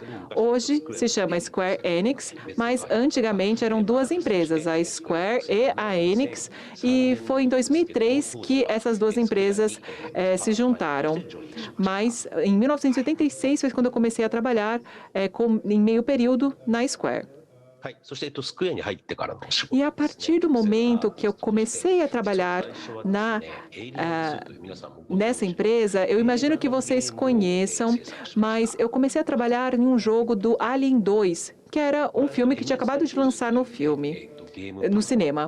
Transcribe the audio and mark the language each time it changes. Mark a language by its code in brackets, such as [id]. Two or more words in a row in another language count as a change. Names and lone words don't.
[pt] Hoje se chama Square Enix, mas antigamente eram 2 empresas, a Square e a Enix, e foi em 2003 que essas 2 empresas se juntaram. Mas em 1986 foi quando eu comecei a trabalhar em meio período na Square. [ja] はい、そしてスクエアに入ってからの仕事 [pt] E a partir do momento que eu comecei a trabalhar nessa empresa, eu imagino que vocês conheçam, mas eu comecei a trabalhar em um jogo do Alien 2, que era um filme que tinha acabado de lançar no cinema.